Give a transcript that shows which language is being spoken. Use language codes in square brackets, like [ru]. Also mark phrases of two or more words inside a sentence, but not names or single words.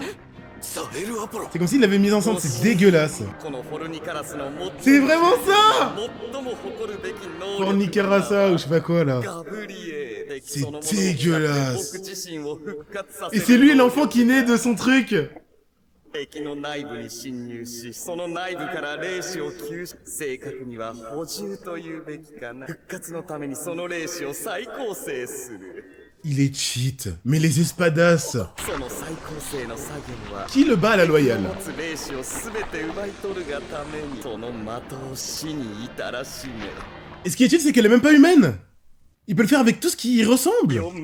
[fr] C'est comme s'il l'avait mise ensemble, c'est dégueulasse. C'est vraiment ça! Fornicarasa ou je sais pas quoi là. C'est dégueulasse. Et c'est lui l'enfant qui naît de son truc. [ja] 敵の内部に侵入し、その内部から霊視を吸収。正確には補充というべきかな。復活のためにその霊視を再構成する。 [fr] Il est cheat, mais les espadas. Qui le bat à la loyale? Et ce qui est cheat, c'est qu'elle est même pas humaine. Il peut le faire avec tout ce qui y ressemble.